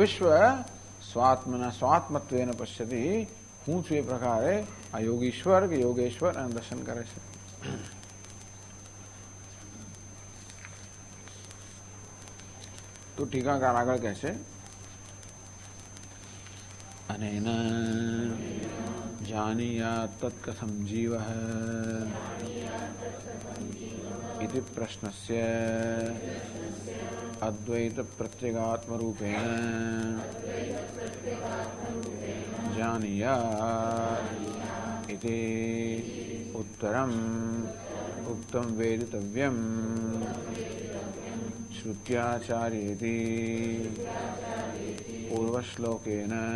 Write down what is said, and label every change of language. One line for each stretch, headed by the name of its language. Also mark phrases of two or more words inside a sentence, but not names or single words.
Sanskrit: વિશ્વ સ્વાત્મના સ્વાત્મત્વેન પશ્યતિ,
Gujarati: હું છું એ પ્રકારે આ યોગીશ્વર કે યોગેશ્વર એનું દર્શન કરે છે. તો ટીકાકાર આગળ કહે છે, અને એના
Sanskrit: જાનીયાત તત્કથમ જીવઃ इति प्रश्नस्य अद्वैत प्रत्यगात्म रूपेण जानीयात् इति उत्तरम् उक्तं वेदितव्यं श्रुत्याचार्येति पूर्वश्लोकेन